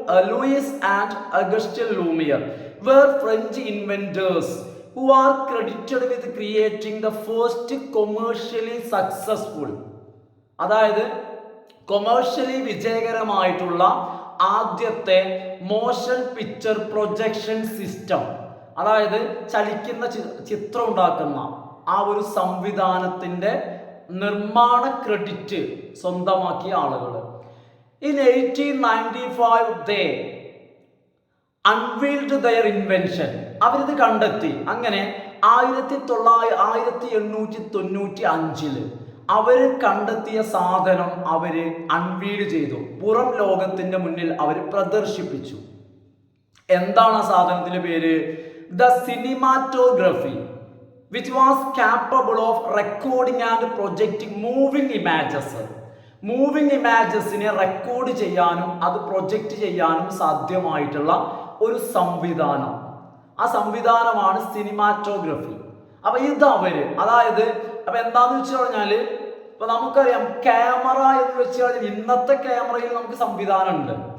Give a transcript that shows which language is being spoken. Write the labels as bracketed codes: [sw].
[ml] Luis and Augustan Lumiere [en] were French inventors who are credited with creating the first commercially successful, [ml] അതായത് commercially വിജയകരമായിട്ടുള്ള ആദ്യത്തെ motion picture projection system, അതായത് ചലിക്കുന്ന ചിത്രം ഉണ്ടാക്കുന്ന ആ ഒരു സംവിധാനത്തിന്റെ നിർമ്മാണ ക്രെഡിറ്റ് സ്വന്തമാക്കിയ ആളുകൾ. [en] In 1895 they unveiled their invention. [ml] അവരിത് കണ്ടെത്തി. അങ്ങനെ 1895 അവര് കണ്ടെത്തിയ സാധനം അവര് അൺവീൽ ചെയ്തു, പുറം ലോകത്തിന്റെ മുന്നിൽ അവർ പ്രദർശിപ്പിച്ചു. എന്താണ് ആ സാധനത്തിന്റെ പേര്? [en] The cinematography, which was capable of recording and projecting moving images. [ml] Moving ഇമാജസിനെ record ചെയ്യാനും അത് പ്രൊജക്റ്റ് ചെയ്യാനും സാധ്യമായിട്ടുള്ള ഒരു സംവിധാനം. ആ സംവിധാനമാണ് സിനിമാറ്റോഗ്രഫി. അപ്പൊ ഇത് അതായത് അപ്പൊ എന്താന്ന് വെച്ച് കഴിഞ്ഞാല് ഇപ്പൊ നമുക്കറിയാം ക്യാമറ എന്ന് വെച്ച് കഴിഞ്ഞാൽ ഇന്നത്തെ ക്യാമറയിൽ നമുക്ക് സംവിധാനം ഉണ്ട്.